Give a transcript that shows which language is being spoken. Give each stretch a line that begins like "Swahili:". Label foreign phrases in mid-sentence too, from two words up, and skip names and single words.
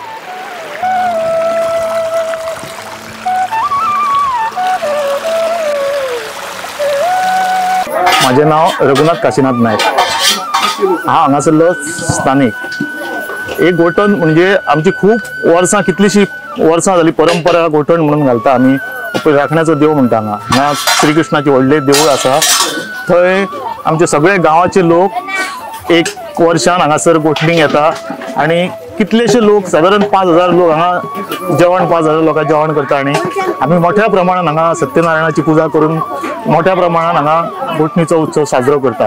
Marathi: माझे नाव रघुनाथ काशीनाथ नाईक.
Konkani: हा हांगासरलो स्थानिक. एक गोठण म्हणजे आमची खूप वर्सां, कितलीशी वर्सां जाली परंपरा गोठण म्हणून घालता आमी. राखण्याचो देव म्हणटा हांगा श्री कृष्णाची व्हडले देवूळ आसा. थंय आमचे सगळे गांवाचे लोक एक वर्षान हांगासर गोठणीक येता आणि कितलेशे लोक साधारण 5,000 लोक हांगा जेवण 5,000 लोकांचे जेवण करता आणि आमी
Marathi: मोठ्या प्रमाणात
Konkani: हांगा सत्यनारायणाची पुजा करून
Marathi: मोठ्या प्रमाणात
Konkani: हांगा गोठणीचो उत्सव साजरो करता.